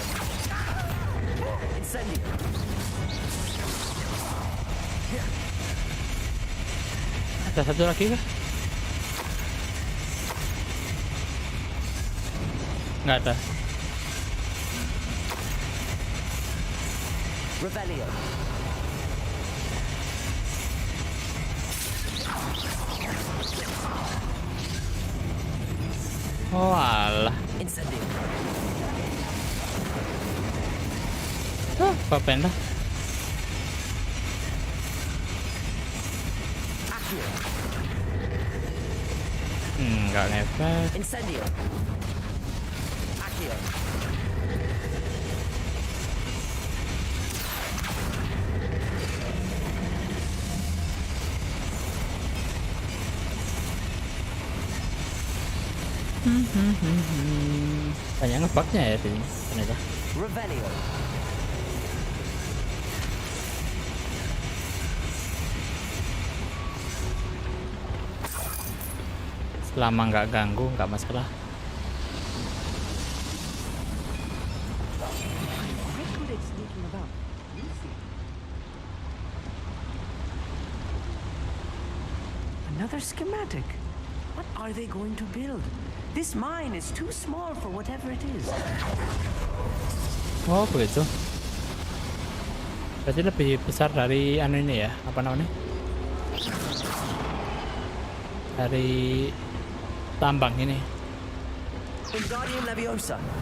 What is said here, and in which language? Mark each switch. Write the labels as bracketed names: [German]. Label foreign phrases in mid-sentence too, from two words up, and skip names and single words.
[Indonesian] Incendio. Ada satu lagi kah? Nggak ada. Revelio. Oh alah. Incendio. Apa penda? Accio. Nggak ngefek. Incendio. Accio. Banyak ngebugnya ya sini ternyata. Revelio. Selama nggak ganggu nggak masalah. [English] Another schematic. What are they going to build? This mine is too small for whatever it is. [Indonesian] Oh begitu. Berarti lebih besar dari anu ini ya, apa namanya? Dari tambang ini. Wingardium Leviosa.